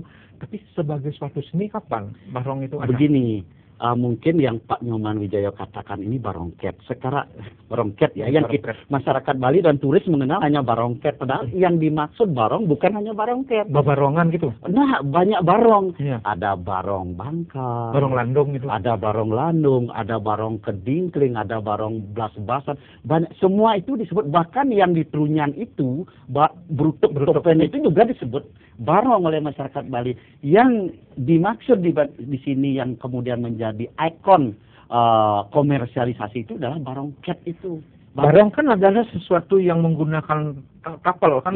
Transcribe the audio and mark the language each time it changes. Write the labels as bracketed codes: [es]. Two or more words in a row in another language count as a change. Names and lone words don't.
[id] Tapi sebagai suatu seni kapan barong itu ada? Begini, mungkin yang Pak Nyoman Wijaya katakan ini barongket. Sekarang barongket ya, yang masyarakat Bali dan turis mengenal hanya barongket. Padahal yang dimaksud barong bukan hanya barongket. Barongan gitu. Nah, banyak barong. Ada barong Bangka, barong landung gitu. Ada barong landung, ada barong kedingkling, ada barong blas-blasan. Banyak, semua itu disebut. Bahkan yang di Trunyan itu, brutuk topen itu juga disebut barong oleh masyarakat Bali. Yang dimaksud di sini yang kemudian menjadi ikon komersialisasi itu adalah barongket itu. Barong kan adalah sesuatu yang menggunakan tapel kan